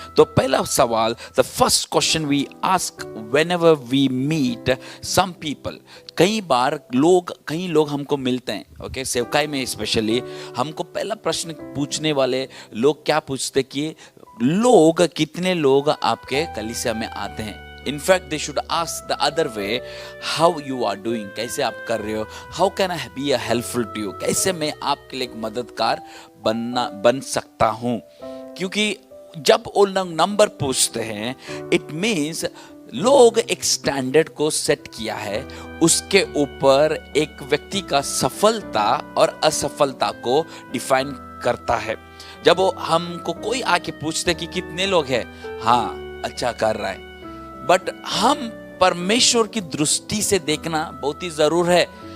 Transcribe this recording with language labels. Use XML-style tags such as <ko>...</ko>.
<hi>तो पहला सवाल,</hi> <en>The first question we ask whenever we meet some people.</en> <hi>कई लोग हमको मिलते हैं, ओके, सेवकाई में स्पेशली हमको पहला प्रश्न पूछने वाले लोग क्या पूछते कि कितने लोग आपके कलीसिया में आते हैं।</hi> <en>In fact, they should ask the other way, how you are doing,</en> <hi>कैसे आप कर रहे हो,</hi> <en>how can I be a helpful to you,</en> <hi>कैसे मैं आपके लिए एक मददगार बन सकता हूँ। क्योंकि जब वो लोग नंबर पूछते हैं, इट मीन्स लोग एक स्टैंडर्ड को सेट किया है, उसके ऊपर एक व्यक्ति का सफलता और असफलता को डिफाइन करता है। जब वो हमको कोई आके पूछते कि कितने लोग हैं, हाँ अच्छा कर रहा है, बट हम परमेश्वर की दृष्टि से देखना बहुत ही जरूर है।</hi>